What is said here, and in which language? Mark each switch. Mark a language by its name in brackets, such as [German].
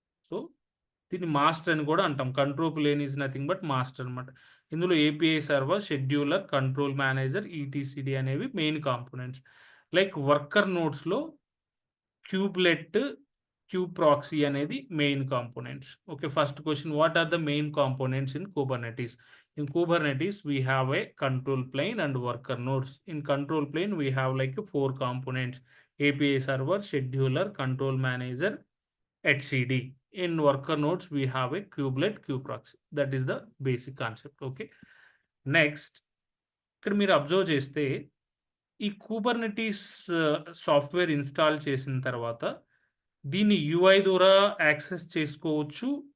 [English] so, [Telugu] దీన్ని master అని కూడా అంటాం. [English] Control plane is nothing but master అనమాట. [Telugu] ఇందులో API server, scheduler, control manager, ఈటీసీడీ అనేవి main components. [English] Like worker నోడ్స్‌లో kubelet, kube proxy అనేది main components. Okay. First question what are the main components in Kubernetes? In Kubernetes, we have a control plane and worker nodes. In control plane, we have like 4 components: API server, scheduler, control manager, etcd. In worker nodes we have a kubelet proxy. That is the basic concept. Okay. [Telugu] Next, ఇక్కడ మీరు observe చేస్తే ఈ Kubernetes software install చేసిన తర్వాత దీన్ని UI ద్వారా access చేసుకోవచ్చు.